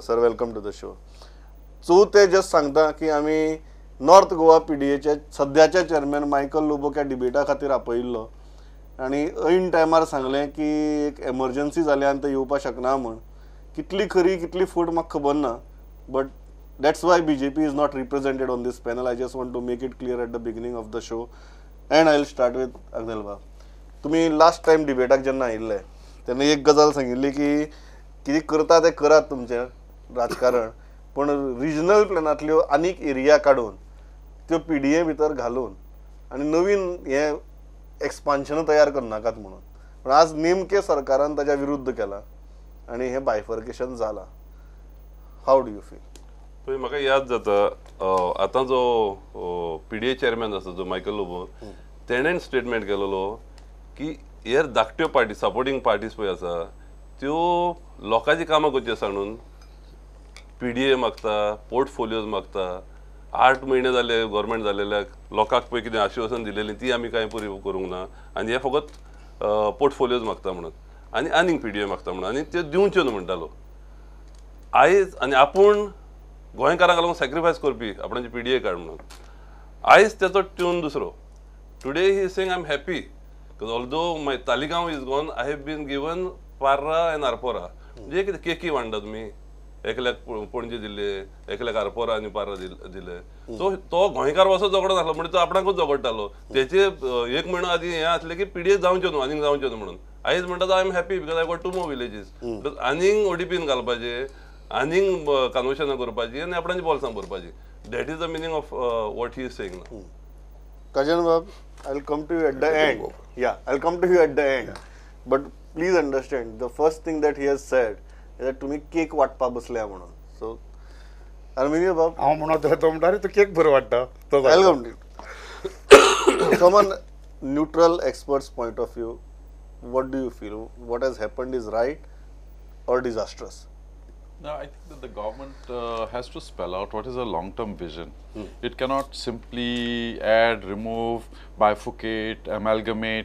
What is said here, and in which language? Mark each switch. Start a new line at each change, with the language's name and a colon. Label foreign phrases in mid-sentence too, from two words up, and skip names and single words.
English: Sir, welcome to the show.
Konkani: सो ते जस्ट सांगता की आमी नॉर्थ गोवा PDAचे सद्याचे चेअरमॅन मायकल लोबोक ह्या डिबेटा खातीर आपयिल्लो आनी ऐन टायमार सांगलें की एक एमर्जन्सी जाली आनी ते येवपाक शकना म्हूण. कितली खरी कितली फूट म्हाका खबर ना,
English: बट that's why BJP is not represented on this panel. I just want to make it clear at the beginning of the show. And I'll start with Agnel Bab.
Konkani: तुम्ही
English: last time
Konkani: डिबेटाक जेन्ना आयिल्ले तेन्ना एक गजाल सांगिल्ली की कितें करता तें करात तुमचें राजकारण, पण रिजनल प्लॅनांतल्यो आनीक एरिया काडून त्यो PDA भितर घालून आनी नवीन हे एक्सपान्शन तयार करनाकात म्हणून. पण आज नेमके सरकारान ताच्या विरुद्ध केला आनी हे बायफर्केशन जालां.
English: How do you feel?
Konkani: म्हाका याद जाता आतां जो PDA चेअरमॅन आसा जो मायकल लोबो, तेणेन स्टेटमेंट केलेलो की हेर धाकट्यो पार्टी
English: supporting parties
Konkani: पळय आसा त्यो लोकांची कामां करची सांडून PDA मागता, पोर्टफोलियोज मागता. 8 म्हयने जाले गव्हर्मेंट जालेल्याक लोकांक पळय कितें आश्वासन दिलेलीं ती आमी कांय पुरी करूंक ना आनी हे फकत पोर्टफोलियोज मागता म्हणून आनी आनीक PDA मागता म्हणून आनी त्यो दिवच्यो न्हू म्हणटालो. आयज आनी आपूण गोंयकारांक लागून सॅक्रिफायस करपी आपणाची PDA कार्ड म्हणून. आयज त्याचो ट्यून दुसरो.
English: Today he is saying I am happy because although my Taligao is gone, I have been given Parra and Arpora.
Konkani: म्हणजे कितें केकी वांडा तुमी, एकल्याक पणजे दिले, एकल्याक आरपोरा आनी पार्रा दिले. सो तो गोंयकार असो झगडो नासलो, म्हणजे तो आपणाकूच झगडटालो. तेचे 1 म्हयनो आदी हें आसलें की PDA जावच्यो न्हू, आनीक जावच्यो न्हू म्हणून. आयज म्हणटा
English: I am happy because I got 2 more villages.
Konkani: बिकॉज आनीक ODPन घालपाचे, आनीक कन्वर्शनां करपाची आनी आपणाची बॉल्सां भरपाची.
English: That is the meaning of what he is saying now. Kajan Bab, I'll come to you at the end. Yeah, I'll come to you at the end. But please understand, the first thing that he has said is that
Konkani: तुम्ही केक वाटपा बसल्या म्हणून.
English: So, Arminio Bab,
Konkani: हांव म्हणत तो म्हणटा रे तो केक बरो वाडटा तो.
English: I'll come to you. From a neutral expert's point of view, what do you feel? What has happened is right or disastrous? No, I think that the government has to spell out what is a long-term vision. It cannot simply add, remove, bifurcate, amalgamate.